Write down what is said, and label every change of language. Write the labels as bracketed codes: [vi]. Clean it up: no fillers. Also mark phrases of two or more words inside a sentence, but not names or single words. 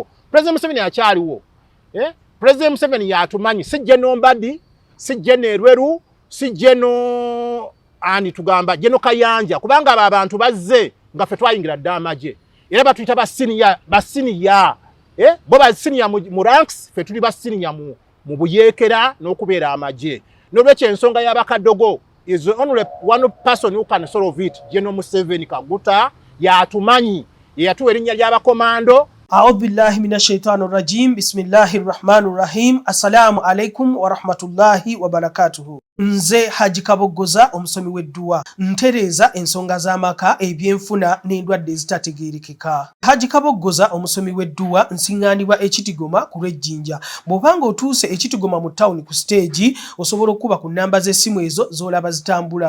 [lg] President Museveni akyaliwo. President Museveni yatumanyi, si General Mbadi, si General Rweru, si General ani tugamba General Kayanja, kubanga abo abantu bazze nga ffe twayingira dda amagye era batuyita basiniya. Bo basiniya mu ranks, ffe tuli basiniya mu buyeekera n'okubeera amagye. N'olwekyo ensonga y'abakadogo [en] is only one person who can solve it. [lg] General Museveni Kaguta yatumanyi, yatuwa erinnya ly'abakomando. [ar] أعوذ بالله من الشيطان الرجيم بسم الله الرحمن الرحيم. السلام عليكم ورحمة الله وبركاته. [lg] Nze Haji Kabogoza omusomi w'edduwa ntereeza ensonga z'amaka, ebyenfuna n'endwadde ezitategeerekeka. Haji Kabogoza omusomi w'edduwa nsiŋŋaanibwa Ekitigoma ku Lwejjinja. Bw'obanga otuuse Ekitigoma mu ttawuni ku stage osobola okuba ku nnamba z'essimu ezo z'olaba zitambula.